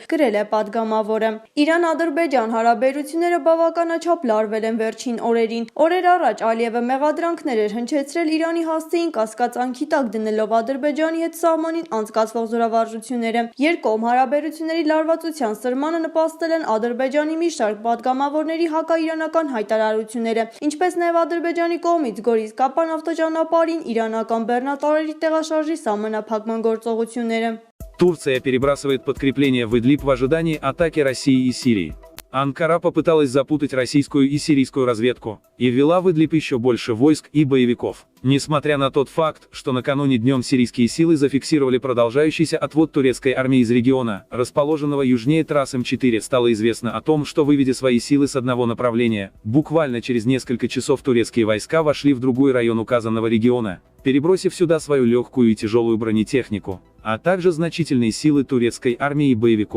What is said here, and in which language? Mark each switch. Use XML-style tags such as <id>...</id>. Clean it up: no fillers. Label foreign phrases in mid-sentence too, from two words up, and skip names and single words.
<hy>գրել է падգամավորը։ Իրան-Ադրբեջան հարաբերությունները բավականաչափ լարվել են վերջին օրերին։ Օրեր առաջ Ալիևը մեղադրանքներ էր հնչեցրել Իրանի հասցեին կասկածանքի տակ դնելով Ադրբեջանի հետ սահմանին անցկացվող զորավարժությունները։ Երկկողմ հարաբերությունների լարվածության սրմանը նպաստել են Ադրբեջանի մի շարք падգամավորների հակաիրանական հայտարարությունները, ինչպես նաև Ադրբեջանի կողմից Գորիս-Կապան ավտոճանապարհին իրանական բեռնատարերի տեղաշարժի սահմանափակման գործողությունները։</hy> <ru>Турция перебрасывает подкрепления в Идлиб в ожидании атаки России и Сирии. Анкара попыталась запутать российскую и сирийскую разведку и ввела в Идлиб еще больше войск и боевиков. Несмотря на тот факт, что накануне днем сирийские силы зафиксировали продолжающийся отвод турецкой армии из региона, расположенного южнее трасс М4, стало известно о том, что, выведя свои силы с одного направления, буквально через несколько часов турецкие войска вошли в другой район указанного региона, перебросив сюда свою легкую и тяжелую бронетехнику, а также значительные силы турецкой армии и боевиков.</ru>